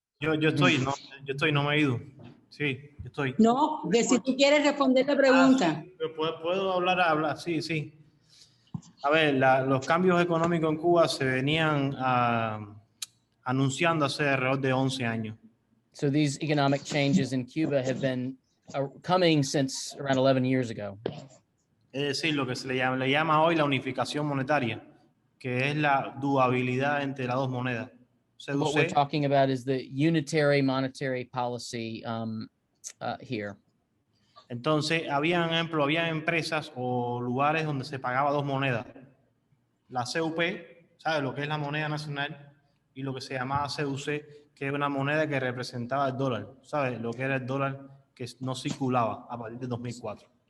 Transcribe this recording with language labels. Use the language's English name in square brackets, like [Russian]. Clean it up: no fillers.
[Spanish] Yo estoy, no me he ido. Sí, yo estoy. No, que si tú quieres responder la pregunta. Sí, puedo hablar, sí. A ver, los cambios económicos en Cuba se venían anunciando hace alrededor de 11 años. [English] So these economic changes in Cuba have been coming since around 11 years ago. [Spanish] Es decir, lo que se le llama hoy la unificación monetaria, que es la duabilidad entre las dos monedas. [English] What we're talking about is the unitary monetary policy here. [Spanish] Entonces, había empresas o lugares donde se pagaba dos monedas. La CUP, ¿sabes lo que es la moneda nacional? Y lo que se llamaba CUC, que es una moneda que representaba el dólar. ¿Sabes lo que era el dólar que no circulaba a partir de 2004?